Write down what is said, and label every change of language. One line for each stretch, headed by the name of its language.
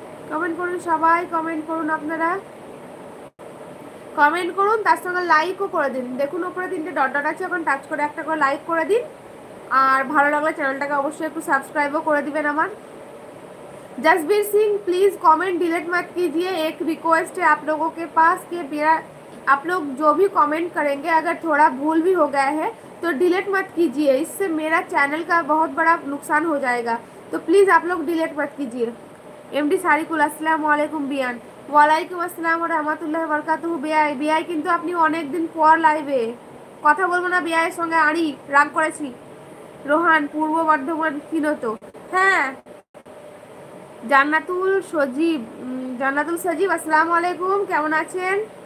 Bangla: Comment করুন সবাই, comment করুন আপনারা, কমেন্ট করুন, তার সঙ্গে লাইকও করে দিন। দেখুন উপরে 3টে ডট ডট আছে, ওখানে টাচ করে একটা করে লাইক করে দিন। আর ভালো লাগলে চ্যানেলটাকে অবশ্যই একটু সাবস্ক্রাইবও করে দিবেন আমার।
Hindi: Jasbir Singh please comment delete मत कीजिए, एक रिक्वेस्ट है आप लोगों के पास कि मेरा आप लोग जो भी कमेंट करेंगे अगर थोड़ा भूल भी हो गया है तो डिलीट मत कीजिए, इससे मेरा चैनल का बहुत बड़ा नुकसान हो जाएगा। तो प्लीज़ आप लोग डिलीट मत कीजिए। एमडी सारिकुल अस्सलाम वालेकुम बियान।
Bangla: ওয়ালাইকুম আসসালাম ওয়া রাহমাতুল্লাহি ওয়া বারাকাতুহু। বিআই বিআই কিন্তু আপনি অনেক দিন পর লাইভে, কথা বলবো না বিআইয়ের সঙ্গে, আড়ি রাগ করেছি। রোহান পূর্ব বর্ধমান কিনো তো? হ্যাঁ জান্নাতুল সজীব, জান্নাতুল সজীব আসসালামু আলাইকুম, কেমন আছেন?